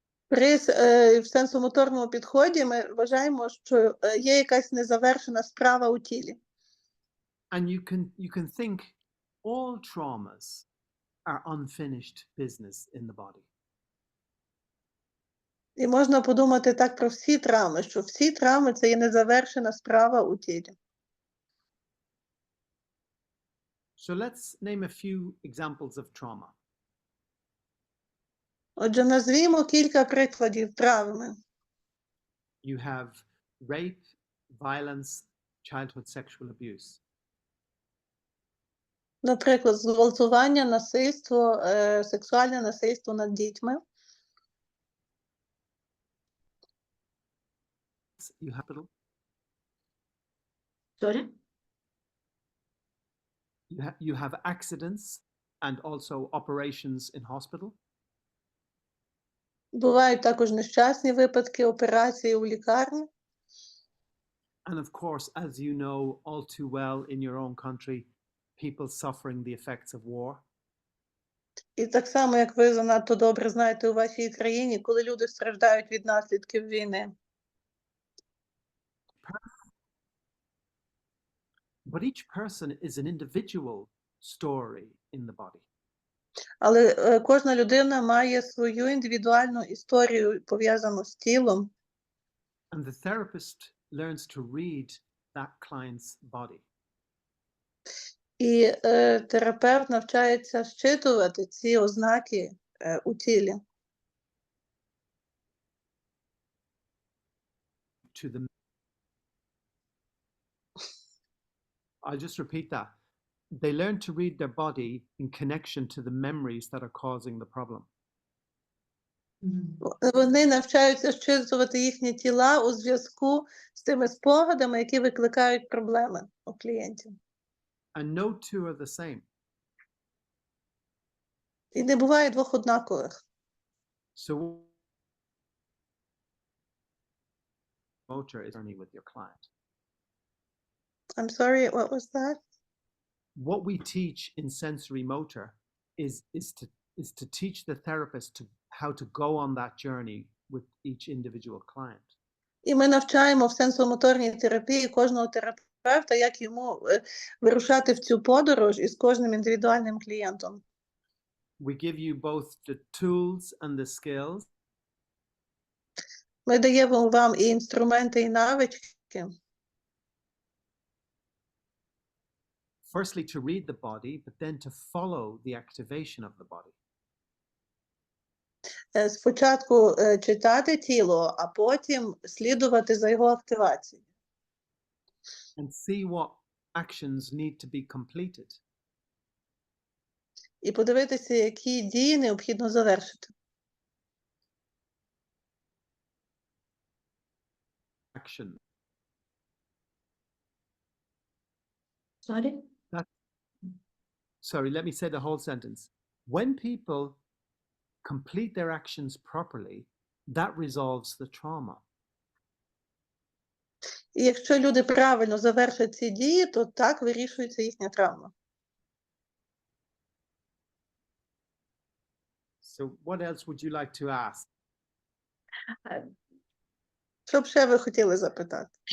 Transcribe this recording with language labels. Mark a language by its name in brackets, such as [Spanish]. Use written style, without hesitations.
[Ukrainian] В сенсомоторному підході ми вважаємо, що є якась незавершена справа у тілі. [English] And you can think all traumas are unfinished business in the body. [Ukrainian] І можна подумати так про всі травми, що всі травми – це є незавершена справа у тілі. [English] So let's name a few examples of trauma. [Ukrainian] Отже, назвімо кілька прикладів травми. [English] You have rape, violence, childhood sexual abuse. [Ukrainian] Наприклад, зґвалтування, насильство, сексуальне насильство над дітьми. [English] You have, Sorry? you have accidents and also operations in hospital. [Ukrainian] Бувають також нещасні випадки, операції у лікарні. [English] And of course, as you know all too well in your own country, people suffering the effects of war. [Ukrainian] І так само, як ви занадто добре знаєте у вашій країні, коли люди страждають від наслідків війни. [English] But each person is an individual story in the body. [Ukrainian] Але кожна людина має свою індивідуальну історію, пов'язану з тілом. [English] And the therapist learns to read that client's body. [Ukrainian] І терапевт навчається зчитувати ці ознаки у тілі. [English] I'll just repeat that. They learn to read their body in connection to the memories that are causing the problem. [Ukrainian] Вони навчаються зчитувати їхні тіла у зв'язку з тими спогадами, які викликають проблеми у клієнтів. [English] And no two are the same. [Ukrainian] І не буває двох однакових. [English] So motor is journey with your client. I'm sorry, what was that? What we teach in sensory motor is to teach the therapist how to go on that journey with each individual client. [Ukrainian] І ми навчаємо в сенсомоторній терапії кожного терапевта, як йому вирушати в цю подорож із кожним індивідуальним клієнтом. [English] We give you both the tools and the skills. [Ukrainian] Ми даємо вам і інструменти, і навички. [English] Firstly, to read the body, but then to follow the activation of the body. [Ukrainian] Спочатку читати тіло, а потім слідувати за його активацією. [English] And see what actions need to be completed. [Ukrainian] І подивитися, які дії необхідно завершити. [English] Action. Sorry? Sorry, let me say the whole sentence. When people complete their actions properly, that resolves the trauma. [Ukrainian] І якщо люди правильно завершать ці дії, то так вирішується їхня травма. [English] So what else would you like to ask? [Ukrainian] Що б ще ви хотіли запитати?